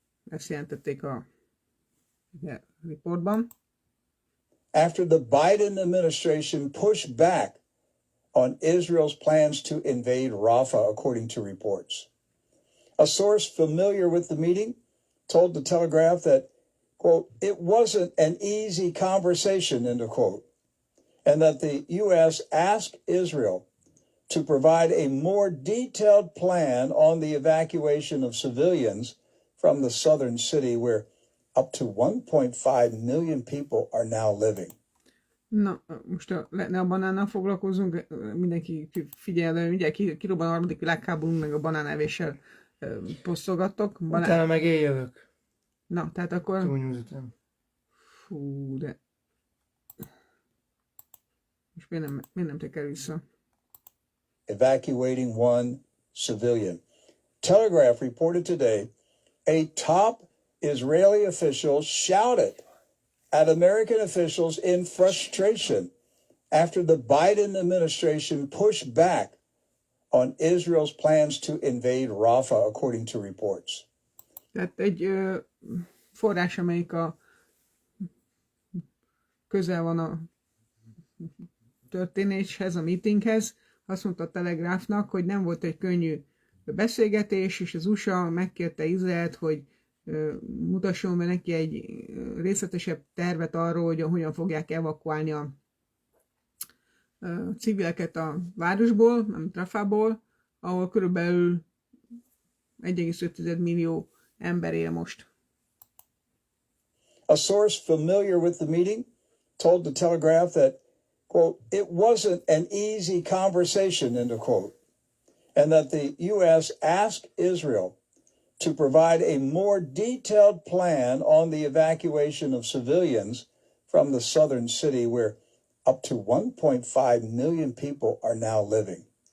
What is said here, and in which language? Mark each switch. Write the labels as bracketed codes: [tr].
[hu] Ezt jelentették a riportban. [en] After the Biden administration pushed back on Israel's plans to invade Rafah, according to reports. A source familiar with the meeting told the Telegraph that, quote, it wasn't an easy conversation, end of quote, and that the U.S. asked Israel to provide a more detailed plan on the evacuation of civilians from the southern city where up to 1.5 million people are now living. [hu] Na, most ne a banánnal foglalkozunk, mindenki figyelj, ugye kirobban a harmadik világháború, meg a banánevéssel posztolgattok. Utána meg én jövök. Na, tehát akkor... Trunews után. Fú, de... És miért nem teker vissza? [en] Evacuating one civilian. Telegraph reported today a top Israeli official shouted at American officials in frustration after the Biden administration pushed back on Israel's plans to invade Rafah, according to reports. [hu] Tehát egy forrás, amelyik közel van a történéshez, a meetinghez, azt mondta a Telegráfnak, hogy nem volt egy könnyű beszélgetés, és az USA megkérte Izraelt, hogy mutasson be neki egy részletesebb tervet arról, hogy hogyan fogják evakuálni a civileket a városból, nem Rafából, ahol körülbelül 1,5 millió ember él most. [en] A source familiar with the meeting told the Telegraph that, quote, it wasn't an easy conversation, end of quote, and that the U.S. asked Israel to provide a more detailed plan on the evacuation of civilians from the southern city where up to 1.5 million people are now living.